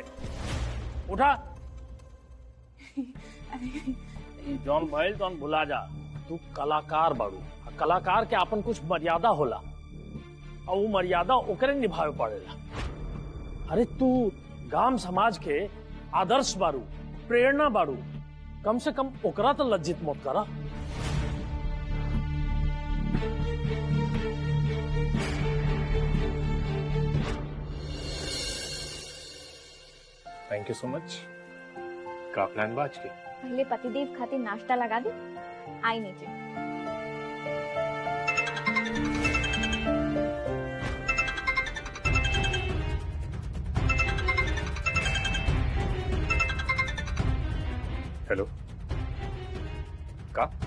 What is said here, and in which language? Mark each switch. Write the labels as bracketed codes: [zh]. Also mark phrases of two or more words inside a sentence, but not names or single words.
[bho] उठा। जौन भइल तौन भुला जा। तू कलाकार बाड़ू, कलाकार के अपन कुछ मर्यादा होला और वो मर्यादा ओकरे निभावे पड़ेला। अरे तू गांव समाज के आदर्श बारू, प्रेरणा बारू, कम से कम ओकरा तो लज्जित मत करा। [en] Thank you so much. [bho] का प्लान बाज के? पहले पतिदेव खातिर नाश्ता लगा दी, आई नीचे। हेलो, का?